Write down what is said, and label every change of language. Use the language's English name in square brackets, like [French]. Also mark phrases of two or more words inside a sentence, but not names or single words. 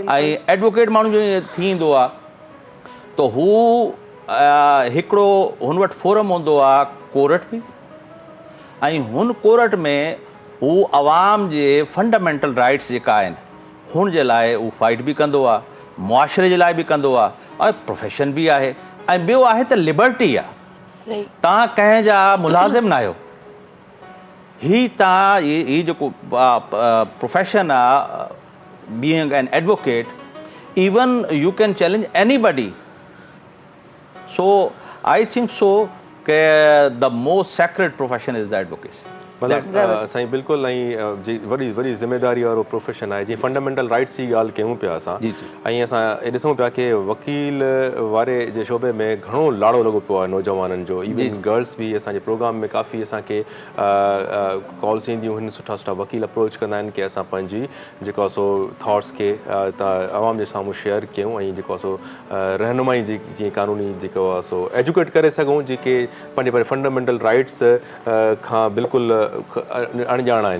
[Sindhi] ऐं एडवोकेट माण्हू जो थींदो आहे त हू हिकिड़ो हुन वटि फोरम हूंदो आहे कोर्ट बि, ऐं हुन कोर्ट में हू अवाम जे [English] fundamental rights [Sindhi] जेका आहिनि हुन जे लाइ हू फाइट बि कंदो आहे, मुआशरे जे लाइ बि कंदो आहे, ऐं प्रोफेशन बि आहे। ऐं ॿियो आहे त लिबर्टी आहे, सही, तव्हां कंहिंजा मुलाज़िम न आहियो। ही तव्हां ही जेको प्रोफेशन आहे [English] being an advocate, even you can challenge anybody. So I think so that the most sacred profession is the advocacy. [Sindhi] मतिलबु साईं बिल्कुलु, ऐं जी वॾी ज़िमेदारी वारो प्रोफेशन आहे। जीअं [English] fundamental rights [Sindhi] जी ॻाल्हि कयूं पिया असां, ऐं असां ॾिसूं पिया कि वकील वारे जे शोबे में घणो लाड़ो लॻो पियो आहे नौजवाननि जो, [English] even girls [Sindhi] बि। असांजे प्रोग्राम में काफ़ी असांखे कॉल्स ईंदियूं आहिनि, सुठा वकील अप्रोच कंदा आहिनि कि असां पंहिंजी जेको आहे सो थॉट्स खे अवाम जे साम्हूं शेयर कयूं, ऐं जेको आहे सो रहनुमाई जी जीअं कानूनी जेको आहे सो एजुकेट करे सघूं, जेके पंहिंजे [English] fundamental rights [Sindhi] खां बिल्कुलु अणॼाण आहिनि।